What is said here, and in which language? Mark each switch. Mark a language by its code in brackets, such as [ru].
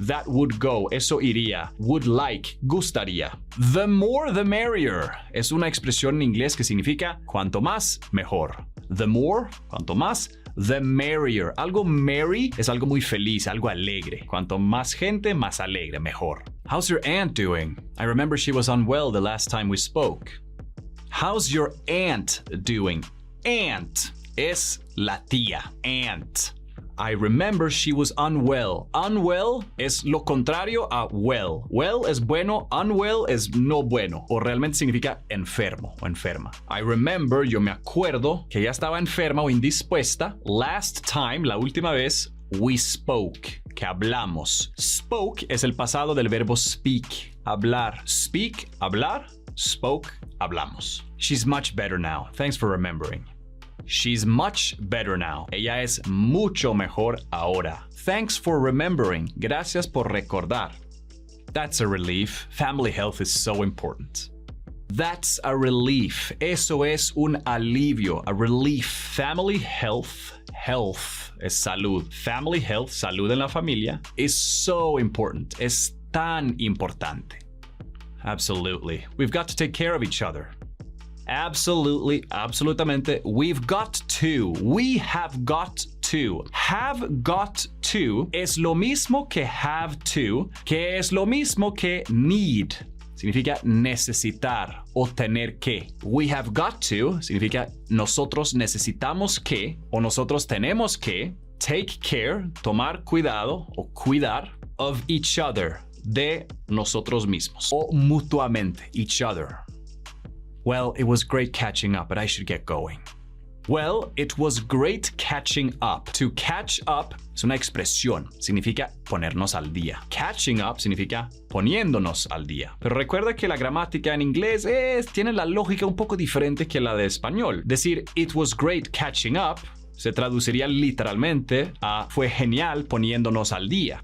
[en] That would go, [es] eso iría. [en] Would like, gustaría. The more the merrier. [es] Es una expresión en inglés que significa cuanto más, mejor. [en] The more, [es] cuanto más, [en] the merrier. [es] Algo merry es algo muy feliz, algo alegre. Cuanto más gente, más alegre, mejor. [en] How's your aunt doing? I remember she was unwell the last time we spoke. How's your aunt doing? [es] Aunt es la tía. Aunt. [en] I remember she was unwell. [es] Unwell es lo contrario a well. Well es bueno, unwell es no bueno. O realmente significa enfermo o enferma. [en] I remember, [es] yo me acuerdo que ella estaba enferma o indispuesta. [en] Last time, [es] la última vez, [en] we spoke, [es] que hablamos. Spoke es el pasado del verbo speak, hablar. [en] Speak, hablar. Spoke, hablamos. She's much better now. Thanks for remembering. She's much better now. [es] Ella es mucho mejor ahora. [en] Thanks for remembering. [es] Gracias por recordar. [en] That's a relief. Family health is so important. That's a relief. [es] Eso es un alivio. [en] A relief. Family health. Health es salud. Family health, [es] salud en la familia, [en] is so important. [es] Es tan importante. Absolutely. [en] We've got to take care of each other. Absolutely, absolutamente. We've got to. We have got to. [es] Have got to es lo mismo que have to, que es lo mismo que need. Significa necesitar o tener que. [en] We have got to [es] significa nosotros necesitamos que o nosotros tenemos que [en] take care, [es] tomar cuidado o cuidar of [en] each other, [es] de nosotros mismos o mutuamente, each other. [en] Well, it was great catching up, but I should get going. Well, it was great catching up. [es] To catch up es una expresión, significa ponernos al día. Catching up significa poniéndonos al día. Pero recuerda que la gramática en inglés tiene la lógica un poco diferente que la de español. Decir [en] it was great catching up [es] se traduciría literalmente a fue genial poniéndonos al día.